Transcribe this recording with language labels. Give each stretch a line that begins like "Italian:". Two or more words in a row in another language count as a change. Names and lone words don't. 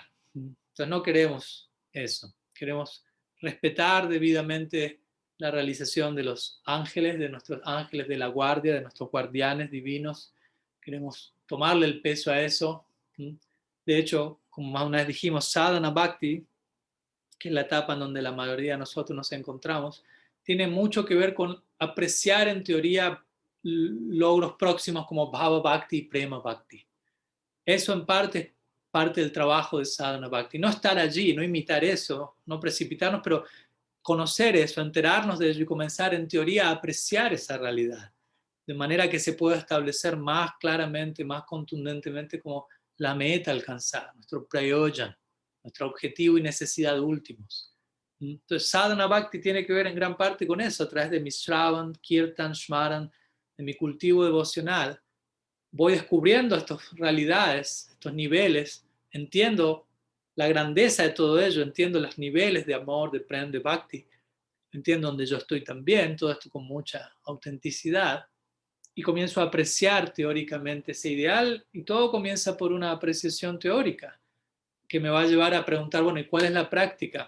Spanish: Entonces no queremos eso, queremos respetar debidamente la realización de los ángeles, de nuestros ángeles de la guardia, de nuestros guardianes divinos. Queremos tomarle el peso a eso. De hecho, como más una vez dijimos,
Sanskrit: sadhana bhakti,
Spanish: que es la etapa en donde la mayoría de nosotros nos encontramos, tiene mucho que ver con apreciar en teoría logros próximos como
Sanskrit: bhava bhakti
Spanish: y
Sanskrit: prema bhakti.
Spanish: Eso en parte es parte del trabajo de
Sanskrit: sadhana bhakti.
Spanish: No estar allí, no imitar eso, no precipitarnos, pero conocer eso, enterarnos de ello y comenzar en teoría a apreciar esa realidad, de manera que se pueda establecer más claramente, más contundentemente como la meta alcanzada, nuestro prayojan, nuestro objetivo y necesidad últimos. Entonces,
Sanskrit: sadhana bhakti
Spanish: tiene que ver en gran parte con eso, a través de mi
Sanskrit: shravan, kirtan, shmaran,
Spanish: de mi cultivo devocional. Voy descubriendo estas realidades, estos niveles, entiendo la grandeza de todo ello, entiendo los niveles de amor, de prem, de bhakti, entiendo donde yo estoy también, todo esto con mucha autenticidad, y comienzo a apreciar teóricamente ese ideal, y todo comienza por una apreciación teórica, que me va a llevar a preguntar, bueno, ¿y cuál es la práctica?